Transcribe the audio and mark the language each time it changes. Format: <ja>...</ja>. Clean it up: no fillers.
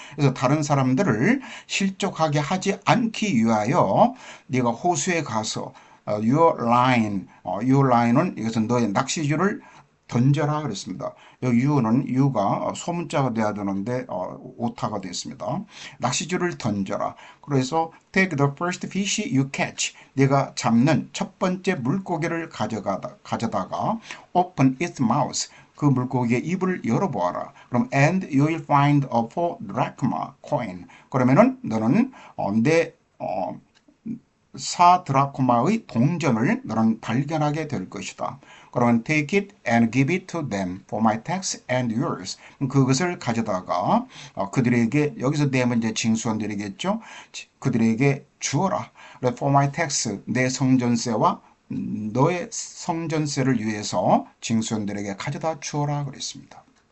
<ko>그래서 다른 사람들을 실족하게 하지 않기 위하여 네가 호수에 가서</ko> <en>your line</en> <ko>은 이것은 너의 낚시줄을 던져라 그랬습니다. 여기 you는 you가 소문자가 돼야 되는데 오타가 됐습니다. 낚시줄을 던져라.</ko> <en>그래서 take the first fish you catch.</en> <ko>네가 잡는 첫 번째 물고기를 가져다가</ko> <en>open its mouth.</en> <ko>그 물고기의 입을 열어보아라.</ko> <en>그럼 and you will find a 4 drachma coin.</en> <ko>그러면은 너는 내 4드라크마의 동전을 너는 발견하게 될 것이다.</ko> <en>그러면 take it and give it to them for my tax and yours.</en> <ko>그것을 가져다가 그들에게, 여기서 them은 이제 징수원들이겠죠. 그들에게 주어라.</ko> <en>for my tax,</en> <ko>내 성전세와 너의 성전세를 위해서 징수원들에게 가져다 주어라 그랬습니다.</ko>